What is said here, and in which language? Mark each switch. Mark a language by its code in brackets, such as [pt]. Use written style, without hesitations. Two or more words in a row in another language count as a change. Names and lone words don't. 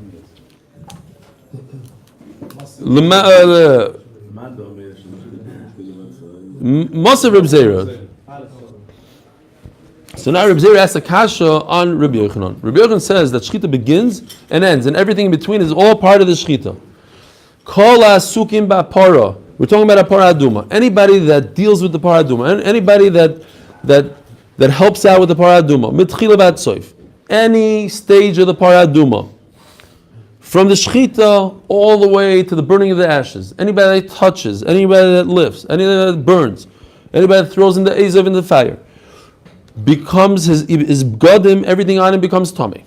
[he] מסב רב זירא. [en] So now Reb Zera asks a kasha on Rabbi Yochanan. Rabbi Yochanan says that shchita begins and ends, and everything in between is all part of the shchita. [he] כל העסוקים בפרה. [en] We're talking about a para aduma. Anybody that deals with the para aduma, anybody that helps out with the para aduma, [he] מתחילה ועד סוף, [en] any stage of the para aduma, from the shchita all the way to the burning of the ashes. Anybody that touches, anybody that lifts, anybody that burns, anybody that throws in the azav in the fire, becomes his bgadim, everything on him becomes tummy.